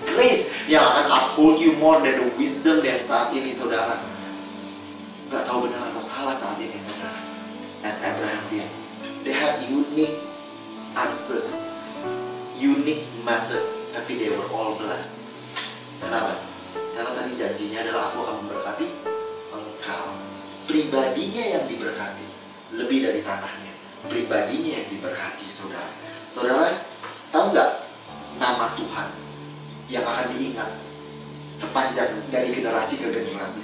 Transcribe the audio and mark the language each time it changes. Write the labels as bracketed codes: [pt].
[id] grace yang akan [en] uphold you more than the wisdom [id] yang saat ini saudara nggak tahu benar atau salah saat ini saudara. [en] As Abraham did, they have unique answers, unique method, tapi they were all blessed. [id] Kenapa? Karena tadi janjinya adalah aku akan memberkati engkau. Pribadinya yang diberkati lebih dari tanahnya. Pribadinya yang diberkati saudara. Saudara tahu nggak nama Tuhan yang akan diingat sepanjang dari generasi ke generasi?